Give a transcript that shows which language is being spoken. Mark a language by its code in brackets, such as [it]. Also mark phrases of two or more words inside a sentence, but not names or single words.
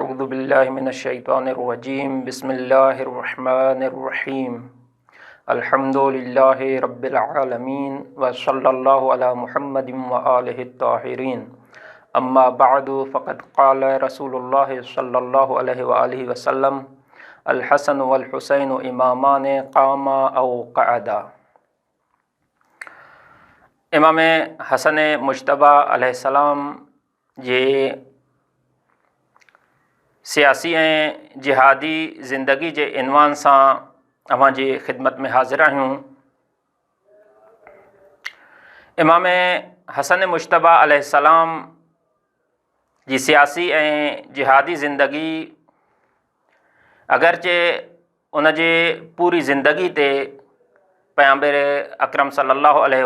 [ar] بالله من الشيطان الرجيم بسم الله الرحمن الرحيم الحمد لله رب العالمين وصلى الله على محمد وآله الطاهرين أما بعد فقد قال رسول الله صلى الله عليه وآله وسلم الحسن والحسين إمامان قاما أو قعدا. [sd] इमाम हसन मुश्तबा अलैहिस्सलाम जे सियासी ऐं जिहादी ज़िंदगी जे इनवान सां अवां जी ख़िदमत में हाज़िर आहियूं। इमाम हसन मुश्तबा अलैहिस्सलाम जी सियासी ऐं जिहादी ज़िंदगी अगरचे उन जे पूरी ज़िंदगी ते पैगंबर अकरम [ar] صلى الله عليه